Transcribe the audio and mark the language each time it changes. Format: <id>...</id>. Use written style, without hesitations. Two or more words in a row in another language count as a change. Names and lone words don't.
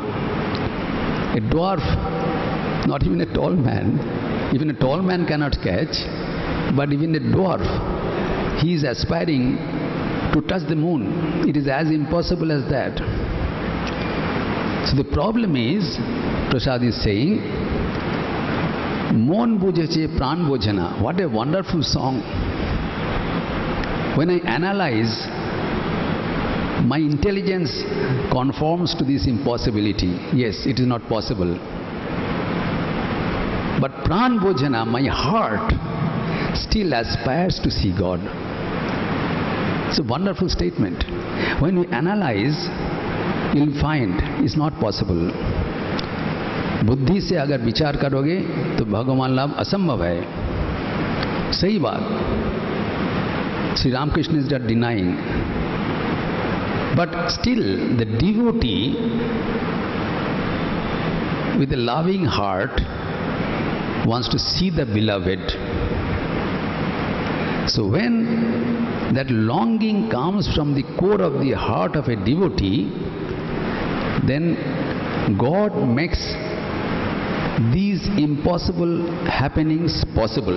<en>A dwarf, not even a tall man, even a tall man cannot catch, but even a dwarf, he is aspiring to touch the moon. It is as impossible as that. So the problem is, Prasad is saying,</en> <bn>মন বুঝেছে প্রাণ বোঝে না.</bn> <en>What a wonderful song. When I analyze, my intelligence conforms to this impossibility. Yes, it is not possible. But</en> <bn>প্রাণ বোঝে না,</bn> <en>my heart still aspires to see God. It's a wonderful statement. When we analyze, you'll find it's not possible.</en> <hi>बुद्धि से अगर विचार करोगे तो भगवान लाभ असंभव है. सही बात.</hi> <en>Sri Ramakrishna is not denying. But still, the devotee with a loving heart wants to see the beloved. So when that longing comes from the core of the heart of a devotee, then God makes these impossible happenings possible.</en>